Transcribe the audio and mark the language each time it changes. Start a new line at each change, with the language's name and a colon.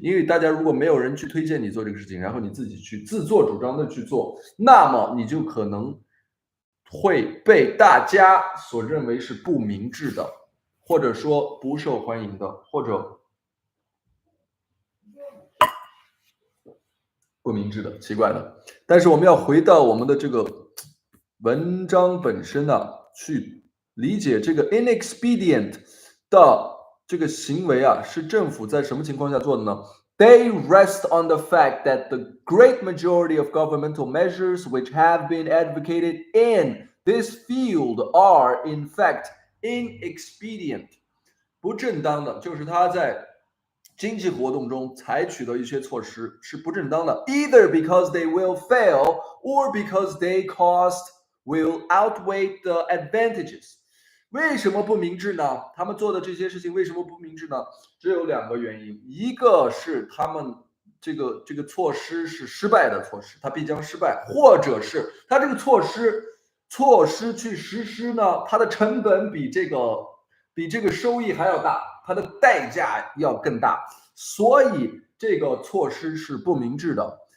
Chinese: 因为大家如果没有人去推荐你做这个事情，然后你自己去自作主张的去做，那么你就可能会被大家所认为是不明智的，或者说不受欢迎的，或者不明智的、奇怪的。但是我们要回到我们的这个文章本身呢，去理解这个 inexpedient 的这个行为啊，是政府在什么情况下做的呢？
English: They rest on the fact that the great majority of governmental measures which have been advocated in this field are in fact inexpedient。
Chinese: 不正当的，就是他在经济活动中采取的一些措施是不正当的，
English: either because they will fail or because they cost will outweigh the advantages。
Chinese: 为什么不明智呢？他们做的这些事情为什么不明智呢？只有两个原因，一个是他们这个措施是失败的措施，它必将失败，或者是它这个措施去实施呢，它的成本比这个收益还要大，它的代价要更大，所以这个措施是不明智的。